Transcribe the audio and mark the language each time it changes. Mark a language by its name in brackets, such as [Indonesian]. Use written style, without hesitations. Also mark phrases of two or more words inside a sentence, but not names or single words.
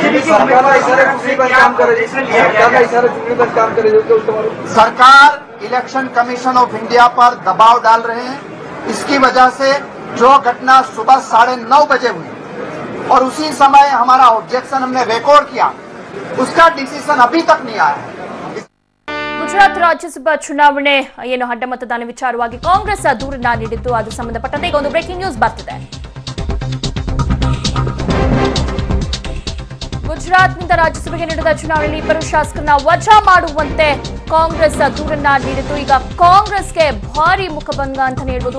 [Hindi] सरकार इलेक्शन कमीशन ऑफ इंडिया पर दबाव डाल रहे हैं, इसकी वजह से जो घटना सुबह 9:30 बजे हुई और उसी समय हमारा ऑब्जेक्शन हमने रिकॉर्ड किया, उसका डिसीजन अभी तक नहीं आया है। [Kannada] ಗುಜರಾತ್ ರಾಜ್ಯಸಭಾ ಚುನಾವಣೆ ಏನು ಅಡ್ಡ ಮತದಾನ ವಿಚಾರವಾಗಿ ಕಾಂಗ್ರೆಸ್ ದೂರನ್ನ ನೀಡಿದ್ದು, ಅದು ಸಂಬಂಧಪಟ್ಟಂತೆ ಈಗ ಒಂದು [English] breaking news [Kannada] ಬರ್ತಿದೆ. ಗುಜರಾತ್ನಿಂದ ರಾಜ್ಯಸಭೆಗೆ ನಡೆದ ಚುನಾವಣೆಯಲ್ಲಿ ಇಬ್ಬರು ಶಾಸಕರನ್ನ ವಜಾ ಮಾಡುವಂತೆ ಕಾಂಗ್ರೆಸ್ ದೂರನ್ನ ನೀಡಿದ್ದು, ಈಗ ಕಾಂಗ್ರೆಸ್ಗೆ ಭಾರಿ ಮುಖಭಂಗ ಅಂತಾನೆ ಹೇಳ್ಬೋದು.